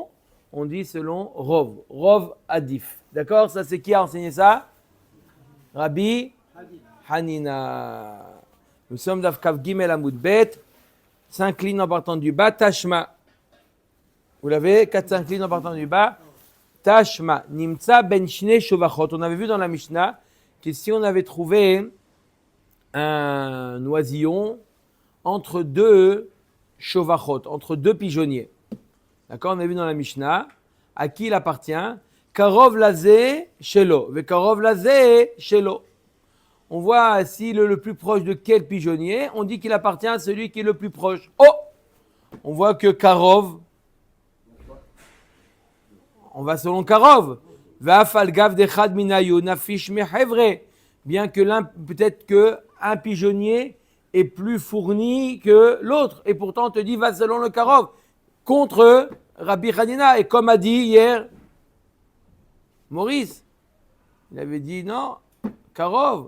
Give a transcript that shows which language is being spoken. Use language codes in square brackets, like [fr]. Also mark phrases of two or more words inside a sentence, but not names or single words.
[fr] On dit selon Rov. [he] רוב עדיף. [fr] D'accord? Ça, c'est qui a enseigné ça? Rabbi Hanina. Nous sommes dans [he] קו ג' עמוד ב. [fr] S'incline en partant du bas. Tashma. Vous l'avez? 4 s'incline en partant du bas. Tashma. [he] נמצא בין שני שובכות. [fr] On avait vu dans la Mishnah que si on avait trouvé un oisillon entre deux shovachot, entre deux pigeonniers. D'accord? On a vu dans la Mishnah. À qui il appartient? [he] קרוב לזה שלו וקרוב לזה שלו. [fr] On voit s'il est le plus proche de quel pigeonnier. On dit qu'il appartient à celui qui est le plus proche. Oh! On voit que Karov. On va selon Karov. [arc] ואף על גב דחד מינייהו נפיש מחבריה. [fr] Bien que l'un, peut-être que un pigeonnier est plus fourni que l'autre. Et pourtant, on te dit, va selon le Karov. Contre Rabbi Hanina. Et comme a dit hier Maurice, il avait dit non, Karov.